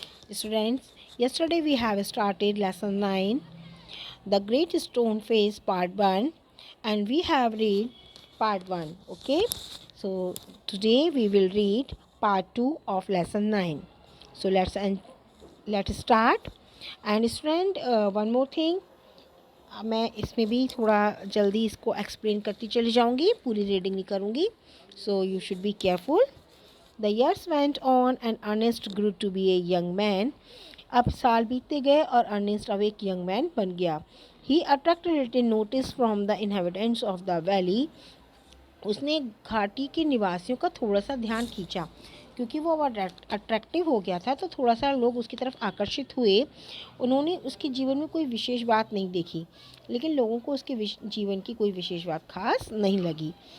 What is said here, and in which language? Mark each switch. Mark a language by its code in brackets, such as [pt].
[en] Students, yesterday we have started lesson 9, The Great Stone Face Part 1, and we have read Part 1. Okay, so today we will read Part 2 of lesson 9. So let's start. And student, one more thing, [hi] मैं इसमें भी थोड़ा जल्दी इसको explain करती चली जाऊंगी, पूरी रीडिंग नहीं करूंगी. [en] So you should be careful. The years went on and Ernest grew to be a young man. [hi] अब साल बीतते गए और अर्नेस्ट अब एक यंग मैन बन गया. [en] He attracted little notice from the inhabitants of the valley. [hi] उसने घाटी के निवासियों का थोड़ा सा ध्यान खींचा क्योंकि वो अट्रैक्टिव हो गया था, तो थोड़ा सा लोग उसकी तरफ आकर्षित हुए. उन्होंने उसके जीवन में कोई विशेष बात नहीं देखी, लेकिन लोगों को उसके जीवन की कोई विशेष बात खास नहीं लगी.